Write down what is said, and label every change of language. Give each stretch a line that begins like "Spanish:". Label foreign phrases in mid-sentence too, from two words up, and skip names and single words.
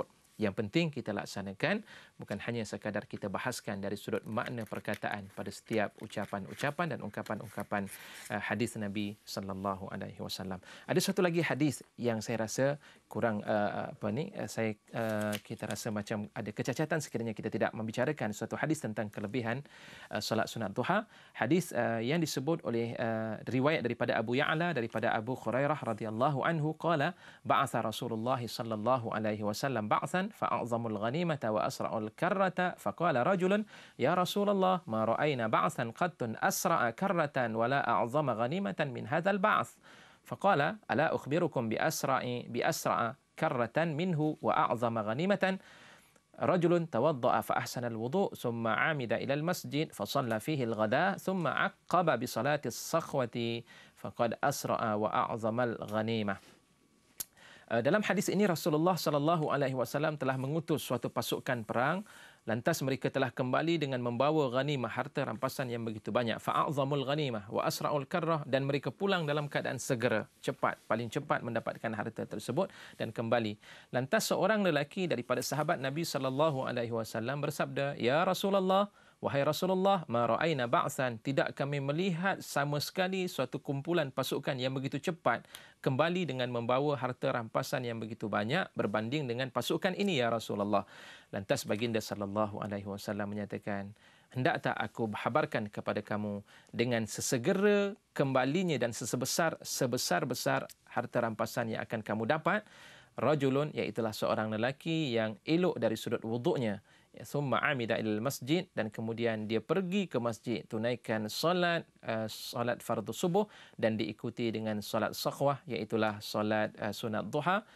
Malay: Yang penting kita laksanakan, bukan hanya sekadar kita bahaskan dari sudut makna perkataan pada setiap ucapan-ucapan dan ungkapan-ungkapan hadis Nabi
Arabic: صلى الله عليه وسلم.
Malay: Ada satu lagi hadis yang saya rasa kurang kita rasa macam ada kecacatan sekiranya kita tidak membicarakan suatu hadis tentang kelebihan solat sunat duha. Hadis yang disebut oleh riwayat daripada Abu Ya'la daripada Abu Hurairah
Arabic: رضي الله عنه قال بعث رسول الله صلى الله عليه وسلم بعثا فأعظموا الغنيمة وأسرعوا الكرة فقال رجل يا رسول الله ما رأينا بعثا قط أسرع كرة ولا أعظم غنيمة من هذا البعث. فقال ألا أخبركم بأسرع كرة منه وأعظم غنيمة رجل توضأ فأحسن الوضوء ثم عمد إلى المسجد فصلى فيه الغداء ثم عقب بصلاة الصخوة فقد أسرع وأعظم الغنيمة.
Malay: Dalam hadis ini Rasulullah
Arabic: صلى الله عليه وسلم
Malay: telah mengutus suatu pasukan perang. Lantas mereka telah kembali dengan membawa ghanimah, harta rampasan yang begitu banyak.
Arabic: فأعظموا الغنيمة وأسرعوا الكرة,
Malay: dan mereka pulang dalam keadaan segera, cepat, paling cepat mendapatkan harta tersebut dan kembali. Lantas seorang lelaki daripada sahabat Nabi
Arabic: صلى الله عليه وسلم
Malay: bersabda,
Arabic: "يا رسول الله,
Malay: wahai Rasulullah,
Arabic: ما رأينا بعثا,
Malay: tidak kami melihat sama sekali suatu kumpulan pasukan yang begitu cepat kembali dengan membawa harta rampasan yang begitu banyak berbanding dengan pasukan ini
Arabic: يا رسول الله."
Malay: Lantas baginda
Arabic: صلى الله عليه وسلم
Malay: menyatakan, "Hendak tak aku habarkan kepada kamu dengan sesegera kembalinya dan sebesar-besar harta rampasan yang akan kamu dapat, rajulun, iaitulah seorang lelaki yang elok dari sudut wuduknya,
Arabic: ثم عمد إلى المسجد,
Malay: dan kemudian dia pergi ke masjid tunaikan solat fardu subuh dan diikuti dengan solat sakhwah, iaitulah solat sunat duha,